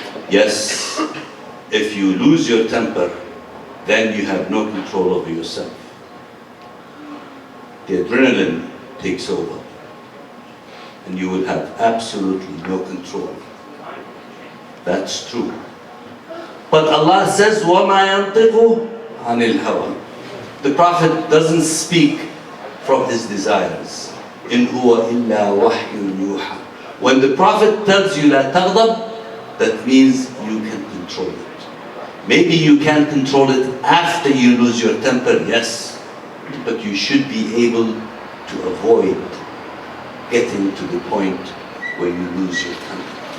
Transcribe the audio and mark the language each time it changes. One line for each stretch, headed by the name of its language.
English: Yes, if you lose your temper, then you have no control over yourself. The adrenaline takes over, and you will have absolutely no control. That's true. But Allah says,
Arabic: وَمَا يَنطِقُ عَنِ الْهَوَىٰ.
English: The Prophet doesn't speak from his desires.
Arabic: إِنْ هُوَ إِلَّا وَحْيٌ يُوحَىٰ.
English: When the Prophet tells you
Arabic: لَا تَغْضَبْ,
English: that means you can control it. Maybe you can't control it after you lose your temper, yes, but you should be able to avoid getting to the point where you lose your temper.